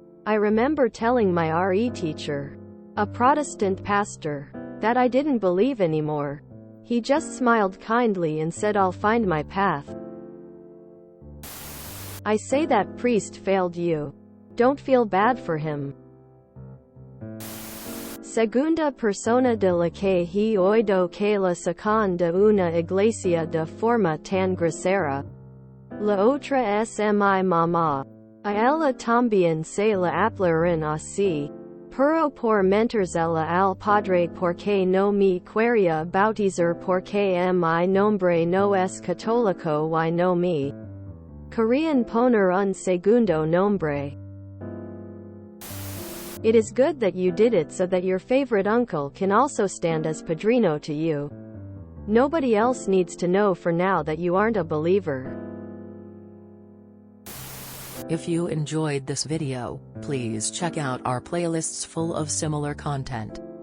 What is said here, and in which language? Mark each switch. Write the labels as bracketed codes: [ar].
[en] I remember telling my RE teacher, a Protestant pastor, that I didn't believe anymore. He just smiled kindly and said, "I'll find my path." I say that priest failed you. Don't feel bad for him. [es] Segunda persona de la que he oído que la sacan de una iglesia de forma tan grosera. La otra es mi mamá. A ella también se la aplicaron así. Pero por mentorzela al padre porque no me quería bautizar porque mi nombre no es católico y no me querían poner un segundo nombre. [en] It is good that you did it so that your favorite uncle can also stand as padrino to you. Nobody else needs to know for now that you aren't a believer. If you enjoyed this video, please check out our playlists full of similar content.